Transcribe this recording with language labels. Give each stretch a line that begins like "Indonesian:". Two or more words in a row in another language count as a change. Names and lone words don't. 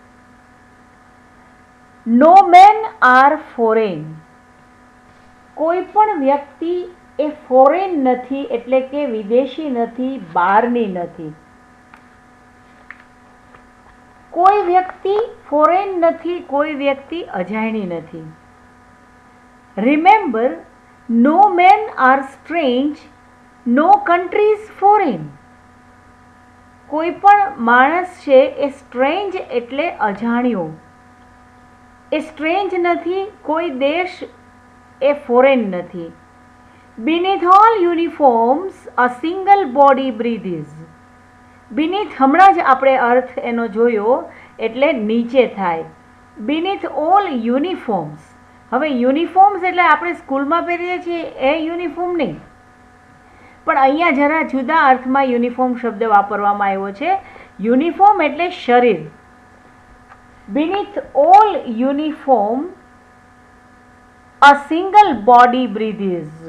English: no men are foreign.
Gujarati: કોઈ પણ વ્યક્તિ એ ફોરેન નથી, એટલે કે વિદેશી નથી, બહારની નથી. કોઈ વ્યક્તિ ફોરેન નથી, કોઈ વ્યક્તિ અજાણી નથી.
English: Remember, no men are strange, no country is foreign.
Gujarati: કોઈ પણ માણસ છે એ સ્ટ્રેન્જ એટલે અજાણ્યો. એ સ્ટ્રેન્જ નથી, કોઈ દેશ એ ફોરેન નથી.
English: Beneath all uniforms, a single body breathes.
Gujarati: Beneath હમણાં જ આપણે અર્થ એનો જોયો, એટલે નીચે થાય.
English: Beneath all uniforms.
Gujarati: હવે યુનિફોર્મ્સ એટલે આપણે સ્કૂલમાં પહેરીએ છીએ એ યુનિફોર્મ નહીં, પણ અહીંયા જરા જુદા અર્થમાં યુનિફોર્મ શબ્દ વાપરવામાં આવ્યો છે. યુનિફોર્મ એટલે શરીર.
English: beneath all uniforms a single body breathes.